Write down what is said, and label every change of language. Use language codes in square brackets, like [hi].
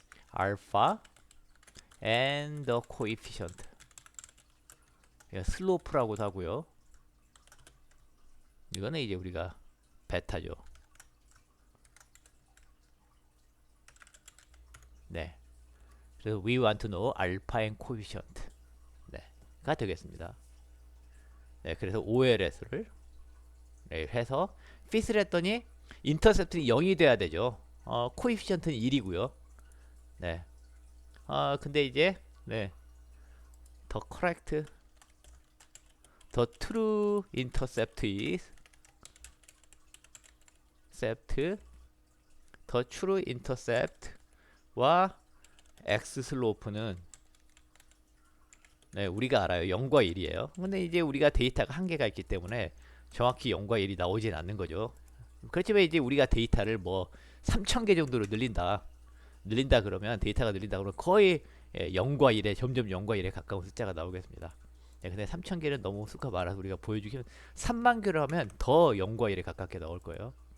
[en] 알파 and the coefficient. [ko] 슬로프라고도 하고요. 이거는 이제 우리가 베타죠. 네. 그래서 [en] we want to know alpha and coefficient. [ko] 네.가 되겠습니다. 네. 그래서 OLS를 네, 해서 fit을 했더니 인터셉트는 0이 돼야 되죠. 코이피션트는 1이고요. 네. 근데 이제 네. [en] the correct the true intercept is the true intercept와 x [ko] 슬로프는 네, 우리가 알아요. 0과 1이에요. 근데 이제 우리가 데이터가 한계가 있기 때문에 정확히 0과 1이 나오진 않는 거죠. 그렇지만 이제 우리가 데이터를 뭐 3000개 정도로 늘린다 그러면 데이터가 늘린다 그러면 거의 0과 1에 점점 0과 1에 가까운 숫자가 나오겠습니다. 네, 근데 3000개는 너무 수가 많아서 우리가 보여주기는 3만 개로 하면 더 0과 1에 가깝게 나올 거예요.